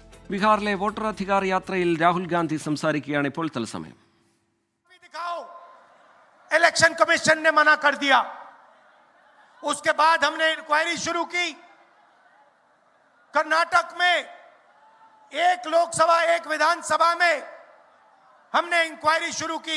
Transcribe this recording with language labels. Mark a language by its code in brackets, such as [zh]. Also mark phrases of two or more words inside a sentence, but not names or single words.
[ml] ബീഹാറിലെ വോട്ടറാധികാർ യാത്രയിൽ രാഹുൽ ഗാന്ധി സംസാരിക്കുകയാണ് ഇപ്പോൾ തത്സമയം. [hi] इलेक्शन कमीशन ने मना कर दिया. उसके बाद हमने इंक्वायरी शुरू की. कर्नाटक में एक लोकसभा एक विधानसभा में हमने इंक्वायरी शुरू की.